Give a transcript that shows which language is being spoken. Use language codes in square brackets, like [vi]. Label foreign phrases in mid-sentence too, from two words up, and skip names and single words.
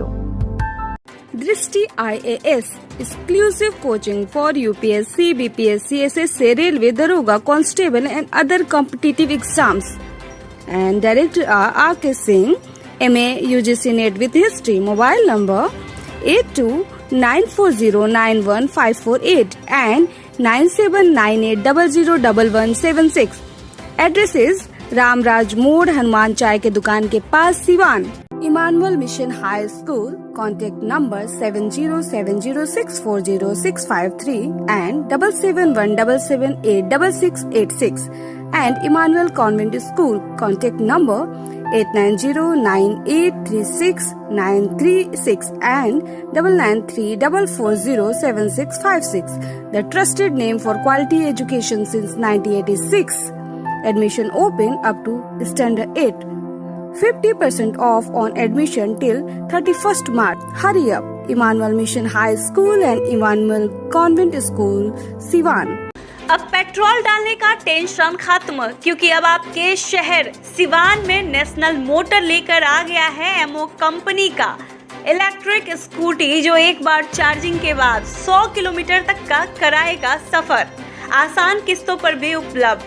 [en] दृष्टि IAS exclusive coaching for UPSC, BPSC, SSC, Railway, Daroga, Constable and other competitive exams. And Director R.K. Singh, MA UGC NET with History. Mobile number 8294091548 and 9798001176. Address is [hi] रामराज मोड़, हनुमान चाय के दुकान के पास, सिवान। [en] इमानुअल मिशन हाई स्कूल, contact number 7070640653 and 7717786686 and Emmanuel Convent School, contact number 8909836936 and 9934407656. The trusted name for quality education since 1986. Admission open up to standard 8. 50% off on admission till 31st March. Hurry up! Emmanuel Mission High School and Emmanuel Convent School, Siwan. [hi] अब पेट्रोल डालने का टेंशन खत्म, क्योंकि अब आपके शहर सिवान में नेशनल मोटर लेकर आ गया है एमओ कंपनी का [en] electric scooty, [hi] जो एक बार चार्जिंग के बाद 100 किलोमीटर तक का कराएगा सफर, आसान किस्तों पर भी उपलब्ध।